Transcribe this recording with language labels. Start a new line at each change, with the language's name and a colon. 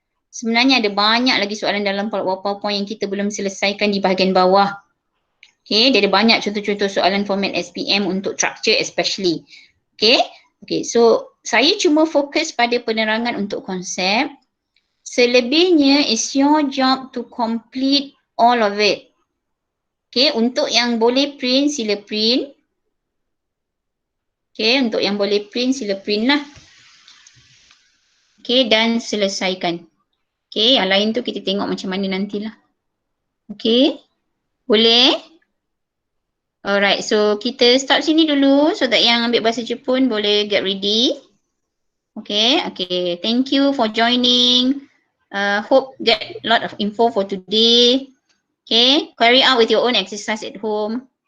Malay: Sebenarnya ada banyak lagi soalan dalam PowerPoint yang kita belum selesaikan di bahagian bawah. Okay, dia ada banyak contoh-contoh soalan format SPM untuk structure especially. Okay. Okay, so saya cuma fokus pada penerangan untuk konsep.
English: Selebihnya is your job to complete all of it.
Malay: Okay, untuk yang boleh print, sila print. Okay, untuk yang boleh print, sila print lah. Okay, dan selesaikan. Okay, yang lain tu kita tengok macam mana nantilah. Okay, boleh? Alright, so kita stop sini dulu so that yang ambil bahasa Jepun boleh
English: get ready. Okay. Thank you for joining. Hope get a lot of info for today. Okay, carry out with your own exercise at home.